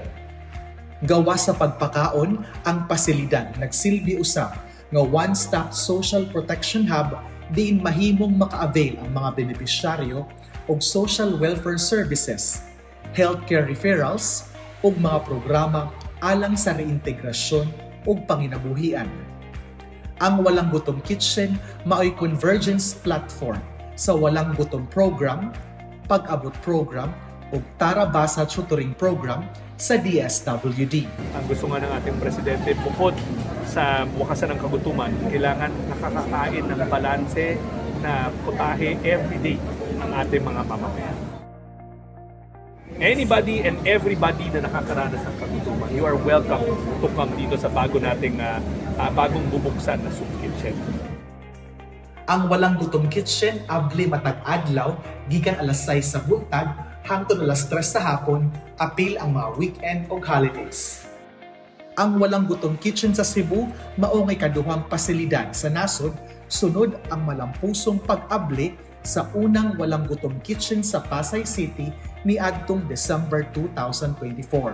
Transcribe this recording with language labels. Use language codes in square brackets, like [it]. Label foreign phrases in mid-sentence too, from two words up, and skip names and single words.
[ceb] Gawa sa pagpakaon, ang pasilidad nagsilbi usab nga [en] one-stop social protection hub [ceb] diin mahimong maka-avail ang mga benepisyaryo og [en] social welfare services, healthcare referrals [ceb] ug mga programa alang sa reintegrasyon ug panginabuhian. Ang Walang Gutom Kitchen mao'y [en] convergence platform [ceb] sa Walang Gutom Program, Pag-abot Program ug Tara Basa Tutoring Program sa DSWD. [tl] Ang gusto nga ng ating presidente, bukod sa wakasan ng kagutuman, kailangan nakakakain ng balanse na putahe everyday ang ating mga mamamayan. [en] Anybody and everybody [tl] na nakakaranas ng kagutuman, [en] you are welcome to come [tl] dito sa bagong bubuksan na [en] soup kitchen. [ceb] Ang Walang Gutom Kitchen abli matag adlaw gikan alas 6 sa buntag hangtod alas 3 sa hapon, apil ang mga weekend o holidays. Ang Walang Gutom Kitchen sa Cebu mao nga ikaduhang pasilidad sa nasod sunod ang malampusong pag-abli sa unang Walang Gutom Kitchen sa Pasay City niadtong December 2024.